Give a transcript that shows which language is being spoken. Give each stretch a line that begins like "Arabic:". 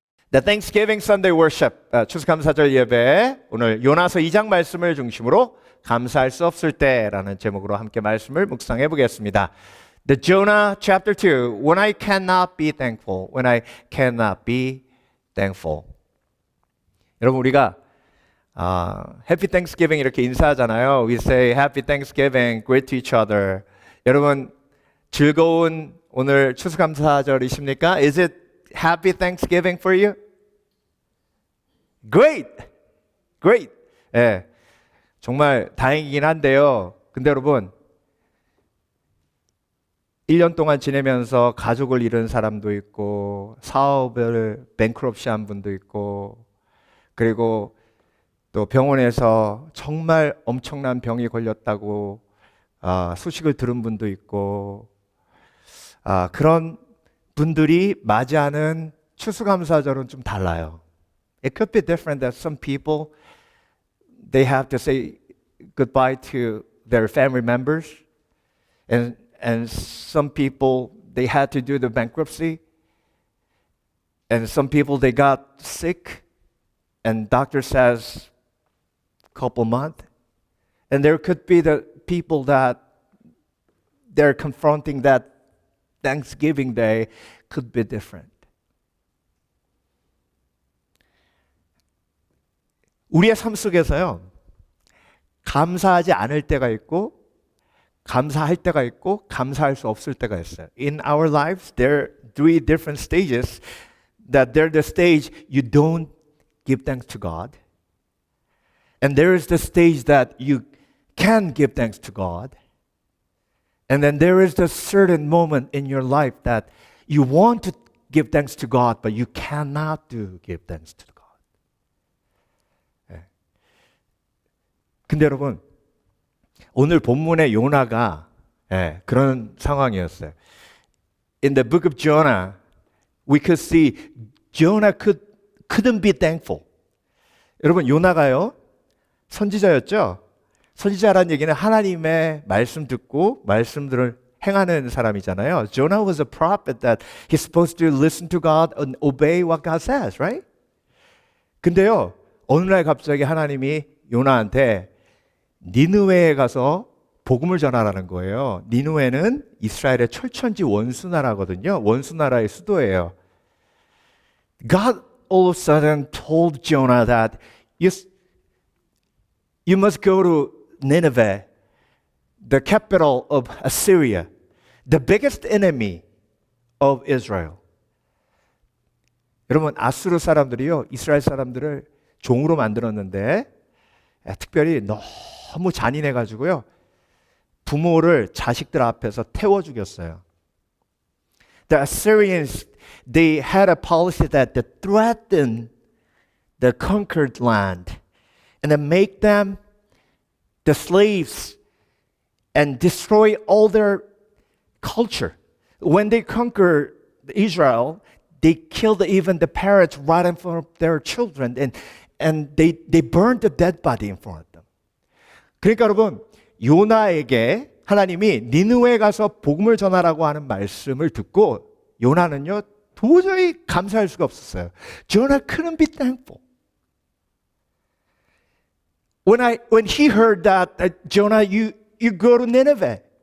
English: The Thanksgiving Sunday Worship,
Korean: 추수감사절 예배, 오늘 요나서 2장 말씀을 중심으로 감사할 수 없을 때라는 제목으로 함께 말씀을 묵상해 보겠습니다.
English: The Jonah chapter 2, when I cannot be thankful, when I cannot be thankful.
Korean: 여러분, 우리가
English: Happy Thanksgiving
Korean: 이렇게 인사하잖아요.
English: We say Happy Thanksgiving, greet to each other.
Korean: 여러분, 즐거운 오늘 추수감사절이십니까?
English: Is it Happy Thanksgiving for you? Great! Great!
Korean: 예, 정말 다행이긴 한데요. 근데 여러분, 1년 동안 지내면서 가족을 잃은 사람도 있고, 사업을 뱅크럽시 한 분도 있고, 그리고 또 병원에서 정말 엄청난 병이 걸렸다고 소식을 들은 분도 있고, 그런 분들이 맞이하는 추수감사절은 좀 달라요.
English: It could be different that some people they have to say goodbye to their family members, and some people they had to do the bankruptcy, and some people they got sick, and doctor says couple months, and there could be the people that they're confronting that Thanksgiving Day could be different.
Korean: 우리의 삶 속에서요, 감사하지 않을 때가 있고, 감사할 때가 있고, 감사할 수 없을 때가 있어요.
English: In our lives, there are three different stages. That there's the stage you don't give thanks to God, and there is the stage that you can give thanks to God. And then there is the certain moment in your life that you want to give thanks to God, but you cannot give thanks to God.
Korean: 네. 근데 여러분, 오늘 본문의 요나가 그런 상황이었어요.
English: In the book of Jonah, we could see Jonah couldn't be thankful.
Korean: 여러분, 요나가요, 선지자였죠? 선지자라는 얘기는 하나님의 말씀 듣고 말씀들을 행하는 사람이잖아요.
English: Jonah was a prophet that he's supposed to listen to God and obey what God says, right?
Korean: 근데요, 어느 날 갑자기 하나님이 요나한테 니느웨에 가서 복음을 전하라는 거예요. 니느웨는 이스라엘의 철천지 원수나라거든요. 원수나라의 수도예요.
English: God all of a sudden told Jonah that you must go to Nineveh, the capital of Assyria, the biggest enemy of Israel.
Korean: 여러분, 아수르 사람들이요, 이스라엘 사람들을 종으로 만들었는데 특별히 너무 잔인해가지고요. 부모를 자식들 앞에서 태워 죽였어요.
English: The Assyrians, they had a policy that they threatened the conquered land and then make them the slaves and destroy all their culture. When they conquered Israel, they killed even the parents right in front of their children and they burned the dead body in front of them.
Korean: 그러니까 여러분, 요나에게 하나님이 니느웨에 가서 복음을 전하라고 하는 말씀을 듣고 요나는요 도저히 감사할 수가 없었어요.
English: Jonah couldn't be thankful. When he heard that Jonah, you go to Nineveh.